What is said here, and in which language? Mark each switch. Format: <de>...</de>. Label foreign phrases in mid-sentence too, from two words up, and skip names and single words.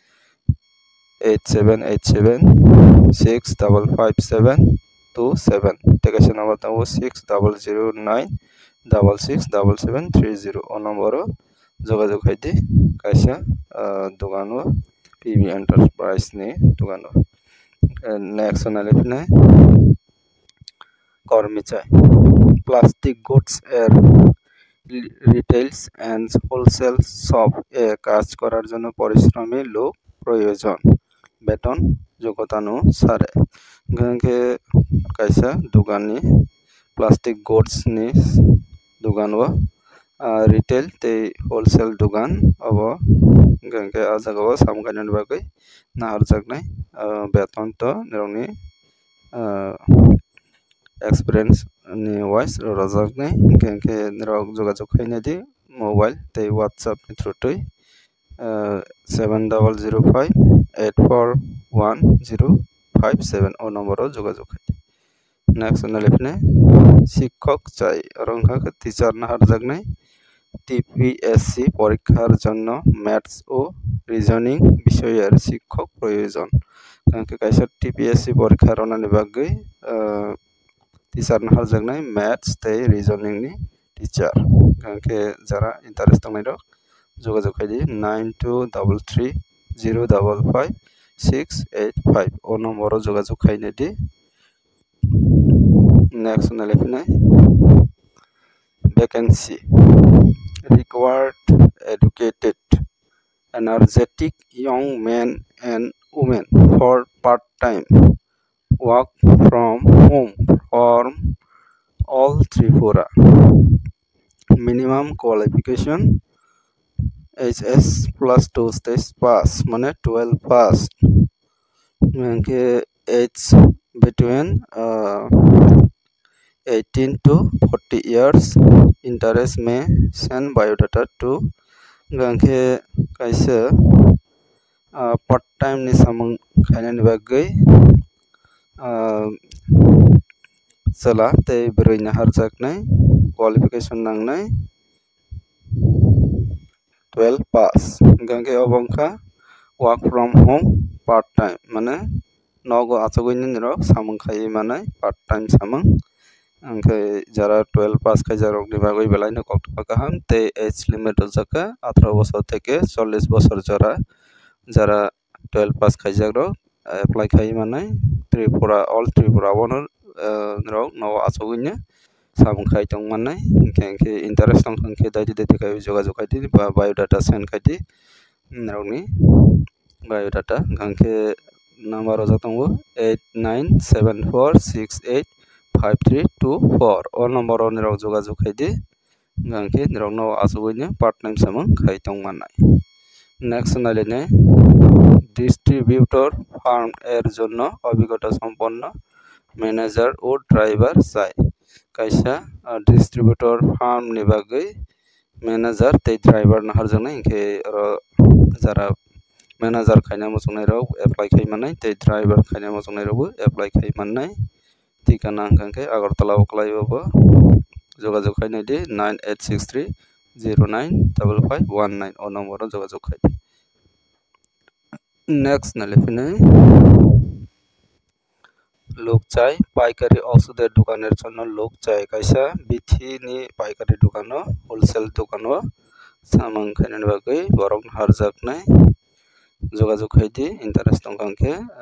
<trp>8787655727 tekasa number tango 6009667730 o number jogajog haidi kaisa dogano PB Enterprise ni dogano. Next on alifne</trp> <bn>কর্মচারী</bn> <en>plastic goods</en> <bn>এর</bn> <en>retails and wholesale shop</en> <bn>এ কাজ করার জন্য পরিশ্রমী লোক প্রয়োজন বেতন যোগ্যতানুসারে</bn> <trp>গangke kaisa dugan ni</trp> <en>plastic goods</en> <trp>ni dugan o retail tei wholesale dugan abo gangke a jaga o samkaini bagui naharjaknai beton to nirokni experience ni wise rajaknai gangke nirok jogajog khaina di mobile tei whatsapp ni through tui 7005841057 o number o jogajog khai. Next on lefne</trp> <bn>শিক্ষক চাই</bn> <trp>অরংঘা টিচার না হারজাগনাই</trp> <bn>TPSC পরীক্ষার জন্য ম্যাথস ও রিজনিং বিষয়ের শিক্ষক প্রয়োজন</bn> <trp>কারণ কাইসা TPSC পরীক্ষার অনানি বাগৈ টিচার না হারজাগনাই ম্যাথস তৈ রিজনিং ni টিচার কারণ যারা ইন্টারেস্ট দংনাই রক যোগাযোগ খাইদি 9233055685 o number o যোগাযোগ খাইনে di.</trp> <en>Next</en> <trp>on lefne</trp> <en>vacancy required educated energetic young men and women for part-time work from home from all Tripura. Minimum qualification HS plus 2 stage pass mane 12 pass ke age between 18 to 40 years interest may send biodata to</en> <trp>gangke kaisa</trp> <en>part time</en> <trp>ni samung khainani bagai sala tei beroi na harjaknai qualification nangnai 12 pass gangke obongkha</trp> <en>work from home part time</en> <trp>mane nogo achagoini nirok samung khai manai</trp> <en>part time</en> <trp>samung angkai jara 12 pass khaijarok ni bagoi belai no kokto kaham tei age limit jaka</trp> <bn>18 বছর থেকে 40 বছর</bn> <trp>jara 12 pass khaijarok apply khai manai Tripura all Tripura wonor rok no achagoini samung khai tong manai angkai interest tong khangke daidi dete kai jogajog khai di ba biodata send khai di rokni biodata gangke number o jatongo 8974685324 o number o nirok jogajog khai di gangke nirok no achagoini</trp> <en>part time</en> <trp>samung khai tong manai. Next naline</trp> <en>distributor farm</en> <bn>এর জন্য অভিজ্ঞতা সম্পন্ন ম্যানেজার ও ড্রাইভার চাই kaisa</bn> <trp>distributor farm ni bagai manager tei driver na harjaknai ke ro jara manager khaina mochongnai rok apply khai manai tei driver khaina mochongnai rok apply khai manai tikana hangkhe Agartala uklai bo jogajog khainai di 9863095519 o number o jogajog khai. Next na lefine</trp> <bn>লোক চাই পাইকারি ওষুধের দোকানের জন্য লোক চাই</bn> <trp>কাইসা বিথি নি পাইকারি দোকানো হোলসেল দোকানো সামাং খাইনানি বাগৈ বরং হারজাকনাই যোগাযোগ খাইদি ইন্টারেস্ট তংকাংকে</trp>